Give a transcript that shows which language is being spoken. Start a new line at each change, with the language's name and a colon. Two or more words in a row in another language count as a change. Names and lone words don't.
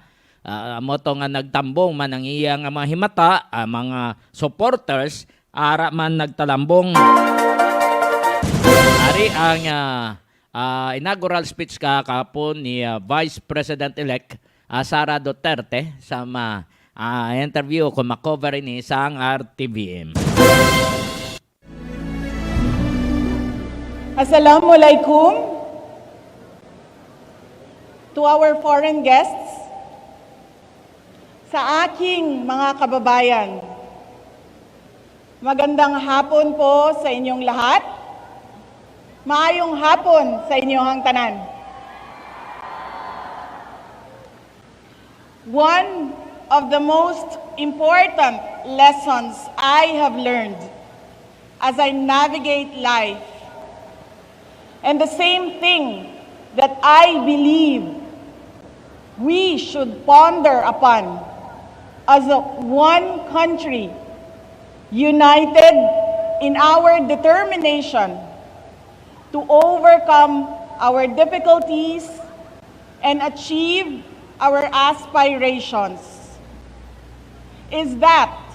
Hiligaynon: Amo to nga nagtambong man ang iyang mga himata, mga supporters ara man nagtalambong. Ari ang inaugural speech kahapon ni Vice President-elect Sara Duterte sa interview ko makover ini sa RTVM.
English: Assalamualaikum to our foreign guests,
Filipino: sa aking mga kababayan. Magandang hapon po sa inyong lahat.
Hiligaynon: Maayong hapon sa inyong tanan.
English: One of the most important lessons I have learned as I navigate life, and the same thing that I believe we should ponder upon as one country, united in our determination to overcome our difficulties and achieve our aspirations, is that